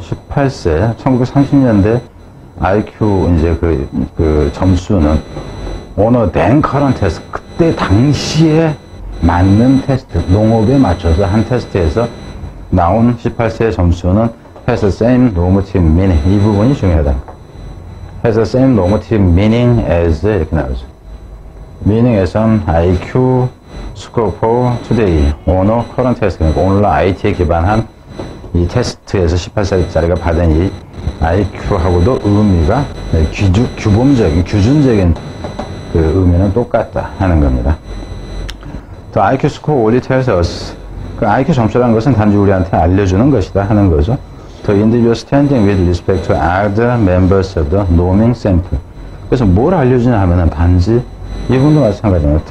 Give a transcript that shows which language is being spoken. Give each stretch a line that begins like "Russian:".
Korean: 18세, 1930년대 IQ 이제 그 점수는 어느
English: then current test,
Korean: 그때 당시에 맞는 테스트, 농업에 맞춰서 한 테스트에서 나온 18세의 점수는
English: has the same normative meaning.
Korean: 이 부분이 중요하다.
English: has the same normative meaning as
Korean: 이렇게 나오죠. meaning에선
English: IQ score for today,
Korean: 어느
English: current test,
Korean: 그러니까 오늘날 IT에 기반한 이 테스트에서 18살짜리가 받은 이 IQ하고도 의미가 규범적인, 규준적인 그 의미는 똑같다 하는 겁니다.
English: The IQ score only tells us,
Korean: 그 IQ 점수라는 것은 단지 우리한테 알려주는 것이다 하는 거죠.
English: The individual standing with respect to other members of the norming sample.
Korean: 그래서 뭘 알려주냐 하면은 단지 이분도 마찬가지입니다.